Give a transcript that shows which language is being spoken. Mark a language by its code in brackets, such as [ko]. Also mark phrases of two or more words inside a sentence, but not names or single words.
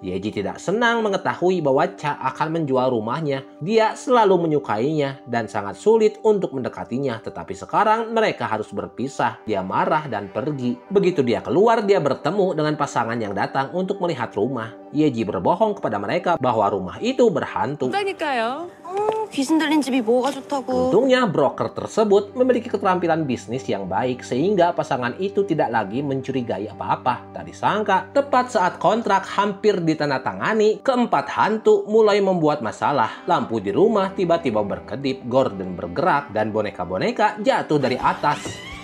[id] Yeji tidak senang mengetahui bahwa Cha akan menjual rumahnya. Dia selalu menyukainya dan sangat sulit untuk mendekatinya. Tetapi sekarang mereka harus berpisah. Dia marah dan pergi. Begitu dia keluar, dia bertemu dengan pasangan yang datang untuk melihat rumah. Yeji berbohong kepada mereka bahwa rumah itu berhantu. [ko] 귀신 들린 집이 뭐가 좋다고. [id] Untungnya broker tersebut memiliki keterampilan bisnis yang baik sehingga pasangan itu tidak lagi mencurigai apa-apa. Tak disangka, tepat saat kontrak hampir ditandatangani, keempat hantu mulai membuat masalah. Lampu di rumah tiba-tiba berkedip, gorden bergerak, dan boneka-boneka jatuh dari atas.